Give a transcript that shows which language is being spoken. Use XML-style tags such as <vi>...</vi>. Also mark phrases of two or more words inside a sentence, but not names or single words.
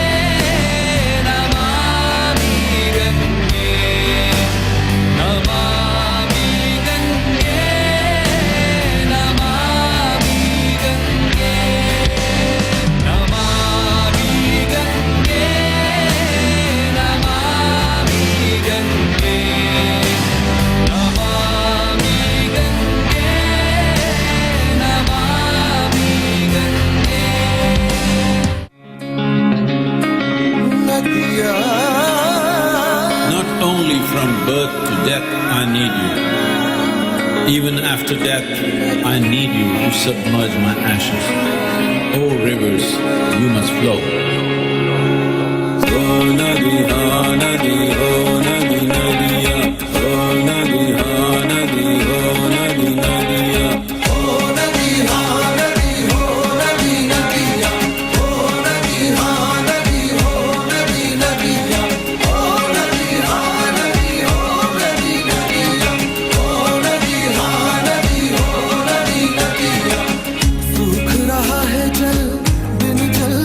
<sa>नमामि गङ्गे नमामि गङ्गे नमामि गङ्गे नमामि गङ्गे नमामि गङ्गे नमामि गङ्गे नमामि गङ्गे</sa> <en>Not only from birth to death I need you. Even after death I need you to submerge my ashes. O rivers, you must flow.</en> <hi>ओ नदी, हा नदी, ओ नदी, नदिया. ओ नदी, हा नदी, ओ नदी, नदिया. ओ नदी, हा नदी, ओ नदी, नदिया. ओ नदी, हा नदी, ओ नदी, नदिया. ओ नदी, हा नदी, ओ नदी, नदिया. ओ नदी, हा नदी, ओ नदी, नदिया. सूख रहा है जल बिन</hi>